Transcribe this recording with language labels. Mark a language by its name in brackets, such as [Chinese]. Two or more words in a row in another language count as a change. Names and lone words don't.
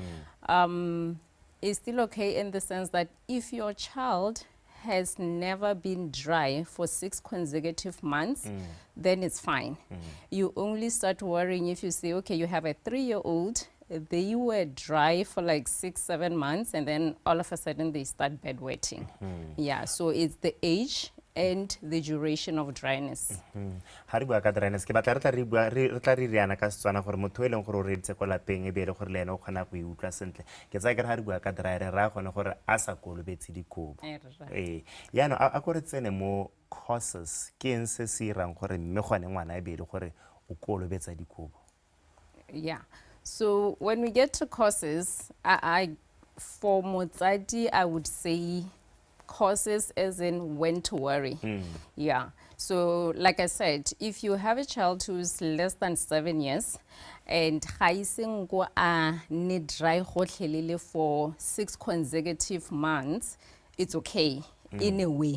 [English] It's still okay in the sense that if your child has never been dry for 6 consecutive months, then it's fine. You only start worrying if you say, okay, you have a 3-year-old, they were dry for like 6-7 months, and then all of a sudden they start bedwetting. Yeah, so it's the age and the duration of dryness. [Tswana] Ha re bua ka dryness ke batla re tla re riana ka Setswana gore motho e leng gore o reditse kwa lapeng e be le gore le ena o kgona go utlwa sentle ke tsa ke ha re bua ka dry re ra gone gore a sa kolobetse dikobo yana a go re tsene mo causes ke eng se se irang gore mme gone ngwana e be le gore o kolobetsa dikobo. [English] Yeah, so when we get to causes, for motsadi I would say causes as in when to worry. Yeah, so like I said, if you have a child who's less than 7 years and go need dry for 6 consecutive months, it's okay in a way.